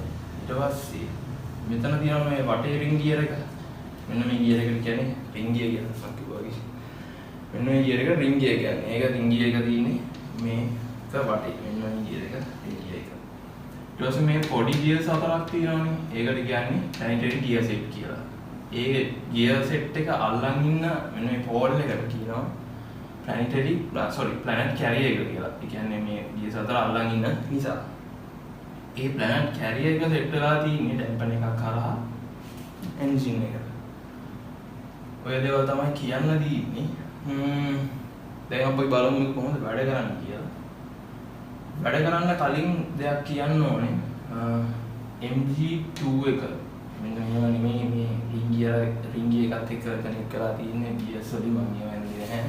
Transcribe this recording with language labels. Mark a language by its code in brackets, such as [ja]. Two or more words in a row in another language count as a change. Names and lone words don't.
[si] ඊට පස්සේ මෙතන තියෙනවා මේ වටේ [en] ring gear [si] එක. මෙන්න මේ gear එකට කියන්නේ [en] ring gear [si] කියලා මම කිව්වා වගේ. මෙන්න මේ gear එක [en] ring gear [si] කියන්නේ. ඒක [en] ring gear [si] එක තියෙන්නේ මේක වටේ. මෙන්න මේ gear එක [en] ring gear [si] එක. ඊට පස්සේ මේ පොඩි gears හතරක් තියෙනවානේ. ඒකට කියන්නේ [en] planetary gear set [si] කියලා. ඒ [en] gear set [si] එක අල්ලන් ඉන්න මෙන්න මේ pole එකට කියනවා [en] planet carrier [si] එක කියලා. ඒ කියන්නේ මේ gears හතර අල්ලන් ඉන්න නිසා. ඒ [en] planet carrier [si] එක set වෙලා තියෙන්නේ damper එකක් කරා engine එකට. ඔය දේවල් තමයි කියන්න දීන්නේ. දැන් අපි බලමු මේක කොහොමද වැඩ කරන්නේ කියලා. වැඩ කරන්න කලින් දෙයක් කියන්න ඕනේ. MG2 එක මෙන්න මේව නෙමෙයි මේ [en] ring gear [si] එකත් එක්ක කනෙක්ට් කරලා තියෙන්නේ gears වලින් මම කියන්නේ නැහැ.